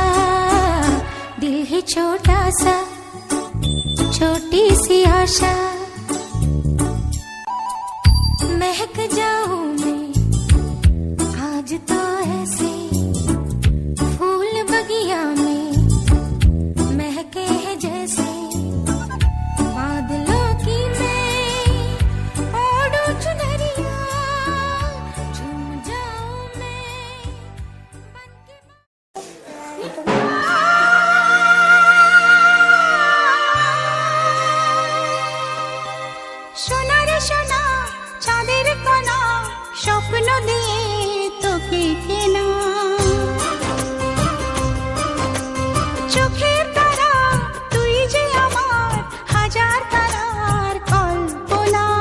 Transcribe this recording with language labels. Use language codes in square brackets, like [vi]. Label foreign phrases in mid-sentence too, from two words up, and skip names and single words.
[hi] दिल है छोटा सा, छोटी सी आशा, महक जाऊं मैं आज तो ऐसे, फूल बगिया में महके हैं जैसे, बादलों की मैं ओढ़ू चुनरिया, झूम जाऊं मैं बन के। [bn] সোনা রে সোনা চাঁদের কণা, স্বপ্ন দিয়ে তোকে কেনা, চোখের তারা তুই যে আমার হাজার তারার কল্পনা,